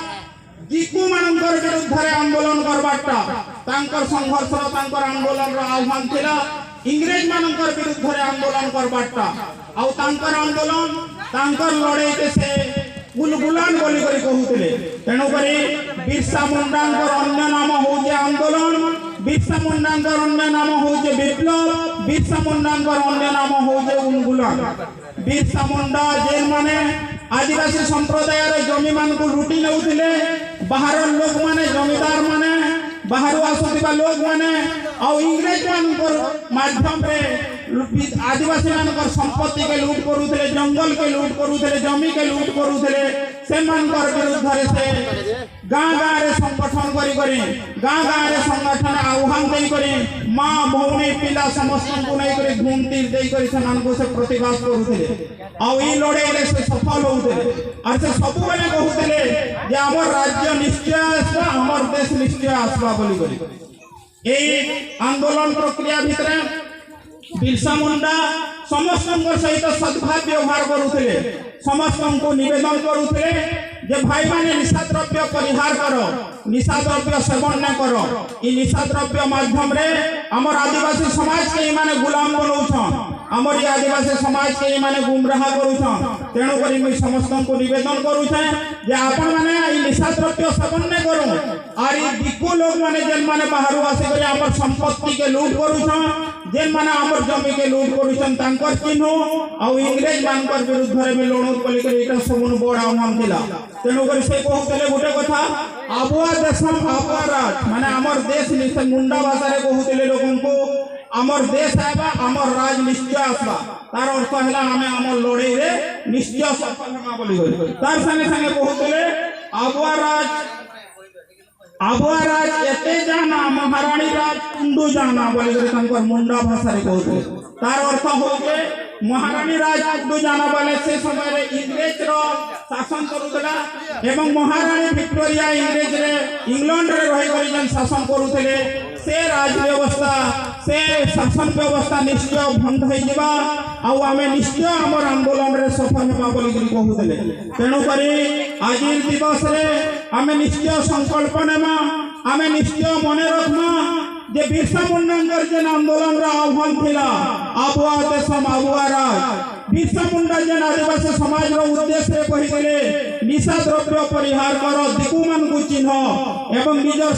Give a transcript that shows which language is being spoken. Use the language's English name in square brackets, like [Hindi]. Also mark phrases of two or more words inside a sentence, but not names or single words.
[Sambalpuri] ଦିକୁ ମାନକର ବିରୁଦ୍ଧ ରେ ଆନ୍ଦୋଳନ କରବାଟା ତାଙ୍କର ସଂଘର୍ଷ ରା ତାଙ୍କର ଆନ୍ଦୋଳନ ରା ଆହ୍ୱାନ ଥିଲା ଇଂରେଜ ମାନକର ବିରୁଦ୍ଧ ରେ ଆନ୍ଦୋଳନ କରବାଟା ଆଉ ତାଙ୍କର ଆନ୍ଦୋଳନ ତାଙ୍କର ଲଡ଼ାଇ କେ ସେ ବୁଲବୁଲାନ ବୋଲି କରି କହଉତଲେ ତେଣୁ କରି ବିରସା ମୁଣ୍ଡାଙ୍କର ଅନ୍ୟ ନାମ ହୋଜେ ଆନ୍ଦୋଳନ ବିରସା ମୁଣ୍ଡାଙ୍କର ଅନ୍ୟ ନାମ ହୋଜେ ବିପ୍ଳବ ବିରସା ମୁଣ୍ଡାଙ୍କର ଅନ୍ୟ ନାମ ହୋଜେ ଉନ୍ମୂଳନ ବିରସା ମୁଣ୍ଡା ଜେନ ମାନେ ଆଦିବାସୀ ସମ୍ପ୍ରଦାୟ ରେ ଜମି ମାନ କୁ ଲୁଟି ନଉଥିଲେ ବାହାର ଲୋକ ମାନେ ଜମିଦାର ମାନେ ବାହାର ଆସୁଥିବା ଲୋକ ମାନେ ଆ ଇଂରେଜ ମାନ ମାଧ୍ୟମ ରେ ଆଦିବାସୀ ମାନକର ସମ୍ପତ୍ତି କେ ଲୁଟ କରୁଥିଲେ ଜଙ୍ଗଲ କେ ଲୁଟ କରୁଥିଲେ ଜମି କେ ଲୁଟ କରୁଥିଲେ ସେ ମାନକର ବିରୁଦ୍ଧ ରେ ସେ ଗାଁ ଗାଁ ରେ ସଂଗଠନ କରି କରି ଗାଁ ଗାଁ ରେ ସଂଗଠନ ଆହ୍ୱାନ ଦେଇ କରି ମାଁ ଭଉଣୀ ପିଲା ସମସ୍ତ କୁ ନେଇ କରି ଘୂମତି ଦେଇ କରି ସେ ମାନକୁ ସେ ପ୍ରତିବାଦ କରୁଥିଲେ ଆ ଈ ଲଡ଼ାଇ ରେ ସେ ସଫଳ ହଉଥିଲେ ଔର ସେ ସବୁ ବେଳେ କହଉଥିଲେ ଜେ ହମର ରାଜ୍ୟ ନିଶ୍ଚୟ ଆସବା ହମର ଦେଶ ନିଶ୍ଚୟ ଆସବା ବୋଲି କରି ଏଇ ଆନ୍ଦୋଳନ ପ୍ରକ୍ରିୟା ଭିତରେ ବିରସା ମୁଣ୍ଡା ସମସ୍ତ ସହିତ ସଦ୍ଭାବ ବ୍ୟବହାର କରୁଥିଲେ ସମସ୍ତ କୁ ନିବେଦନ କରୁଥିଲେ ଜେ ଭାଇ ମାନେ ନିଶା ଦ୍ରବ୍ୟ ପରିହାର କରୋ ନିଶା ଦ୍ରବ୍ୟ ସେବନ ନ କରୋ ଈ ନିଶା ଦ୍ରବ୍ୟ ମାଧ୍ୟମ ରେ ହମର ଆଦିବାସୀ ସମାଜ କେ ମାନେ ଗୁଲାମ ବନଉଛନ୍ ହମର ଯେ ଆଦିବାସୀ ସମାଜ କେ ମାନେ ଗୁମରାହ କରୁଛନ୍ ତେଣୁ କରି ମୁଇଁ ସମସ୍ତ କୁ ନିବେଦନ କରୁଛେ ଜେ ଆପଣ ମାନେ ଈ ନିଶା ଦ୍ରବ୍ୟ ସେବନ ନ କରୋ ଔର ଈ ଦିକୁ ଲୋକ ମାନେ ଜେନ ମାନେ ବାହାର ଆସି କରି ହମର ସମ୍ପତ୍ତି କେ ଲୁଟ କରୁଛନ୍ ଜେନ ମାନେ ହମର ଜମି କେ ଲୁଟ କରୁଛନ୍ ତାଙ୍କର ଚିହ୍ନ ଆ ଇଂରେଜ ମାନକର ବିରୁଦ୍ଧ ରେ ମେଁ ଲଡ଼ୋ ବୋଲି କରି ଏଟା ସବୁନୁ ବଡ଼ ଆହ୍ୱାନ ଥିଲା ତେଣୁ କରି ସେ କହଉତଲେ ଗୋଟେ କଥା [Mundari] आबुआ देशम आबुआ राज [Sambalpuri] ମାନେ ହମର ଦେଶ ନିଶ୍ଚୟ ମୁଣ୍ଡା ଭାଷା ରେ କହଉତଲେ ଲୋକନ କୁ ହମର ଦେଶ ଆବା ହମର ରାଜ ନିଶ୍ଚୟ ଆସବା ତାର ଅର୍ଥ ହଲା ହମେ ହମର ଲଡ଼ାଇ ରେ ନିଶ୍ଚୟ ସଫଳ ହେମା ବୋଲି ଗଇ ତାର ସଙ୍ଗେ ସଙ୍ଗେ କହଉତଲେ [Mundari] आबुआ राज एते जाना महारानी राज कुंडू जाना [Sambalpuri] ବୋଲି କରି ତାଙ୍କର ମୁଣ୍ଡା ଭାଷା ରେ କହଉତଲେ ତାର ଅର୍ଥ ହୋକେ [Mundari] महारानी राज कुंडू जाना [Sambalpuri] ବୋଲେ ସେ ସମୟ ରେ ଇଂରେଜ ରୋ ଶାସନ କରୁତଲା ଏବଂ ମହାରାଣୀ ଭିକ୍ଟୋରିଆ ଇଂରେଜ ରେ ଇଂଲଣ୍ଡ ରେ ରହି କରି ଜନ ଶାସନ କରୁତଲେ ସେ ରାଜ ବ୍ୟବସ୍ଥା ସେ ଶାସନ ବ୍ୟବସ୍ଥା ନିଶ୍ଚୟ ଭଙ୍ଗ ହୋ ଜିବା ଆ ଆମେ ନିଶ୍ଚୟ ହମର ଆନ୍ଦୋଳନ ରେ ସଫଳ ହେବା ବୋଲି କହଉତଲେ ତେଣୁ କରି ଆଜ ଦିବସ ରେ ଆମେ ନିଶ୍ଚୟ ସଂକଳ୍ପ ନେମା ଆମେ ନିଶ୍ଚୟ ମନେ ରଖମା ଜେ ବିରସା ମୁଣ୍ଡା ଜେନ ଆନ୍ଦୋଳନ ଆହ୍ୱାନ ଥିଲା [Mundari] आबुआ देशम आबुआ राज [Sambalpuri] ବିରସା ମୁଣ୍ଡା ଜେନ ଆଦିବାସୀ ସମାଜ ଉଦ୍ଦେଶ୍ୟ କହିଦେଲେ ନିଶା ଦ୍ରବ୍ୟ ପରିହାର କର ଦିକୁ ମାନ କୁ ଚିହ୍ନ ଏବଂ ନିଜର